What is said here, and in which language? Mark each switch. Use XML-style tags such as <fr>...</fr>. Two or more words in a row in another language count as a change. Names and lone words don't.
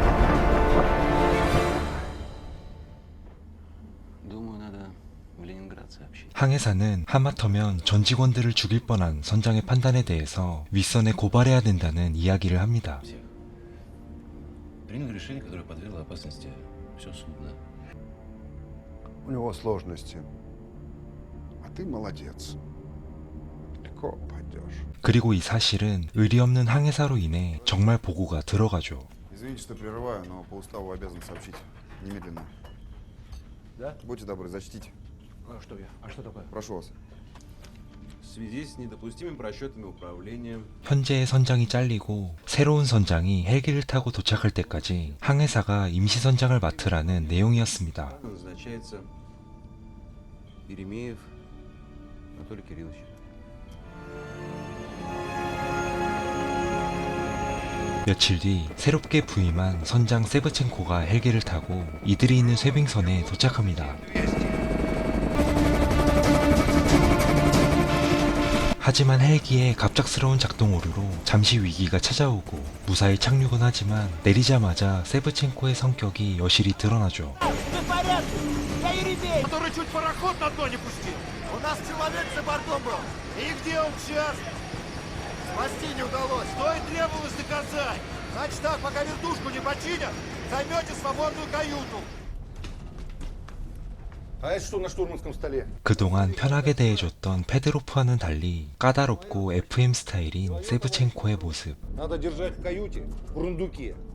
<ru>Думаю, надо в Ленинград сообщить.</ru> <ko>항해사는 하마터면 전 직원들을 죽일 뻔한 선장의 판단에 대해서 윗선에 고발해야 된다는 이야기를 합니다.</ko> <ru>Всех. Принял решение, которое подвергло опасности все судно. У него сложности. А ты молодец. Легко пойдешь.</ru> <ko>그리고 이 사실은 의리 없는 항해사로 인해 정말 보고가 들어가죠.</ko> <ru>Извините, что прерываю, но по уставу обязан сообщить. Немедленно. Да? Будьте добры, зачтите. Что я? А что такое? Прошу вас. В связи с недопустимыми просчетами управления</ru> <ko>현재의 선장이 잘리고 새로운 선장이 헬기를 타고 도착할 때까지 항해사가 임시 선장을 맡으라는 내용이었습니다.</ko> <ru>назначается Еремеев Анатолий Кириллович.</ru> <ko>며칠 뒤 새롭게 부임한 선장 세브첸코가 헬기를 타고 이들이 있는 쇠빙선에 도착합니다. 하지만 헬기의 갑작스러운 작동 오류로 잠시 위기가 찾아오고 무사히 착륙은 하지만 내리자마자 세브첸코의 성격이 여실히 드러나죠.</ko> <ru>Ты в порядке? Я Еремей! Который чуть пароход на дно не пустил. У нас человек за бортом был! И где он сейчас? Спасти не удалось. Что и требовалось доказать. Значит так, пока вертушку не починят, займете свободную каюту. А это что на штурманском столе?</ru> <ko>그동안 편하게 대해줬던 페드로프와는 달리 까다롭고 FM 스타일인 세브첸코의 모습.</ko> <ru>Надо держать в каюте, в рундуке.</ru>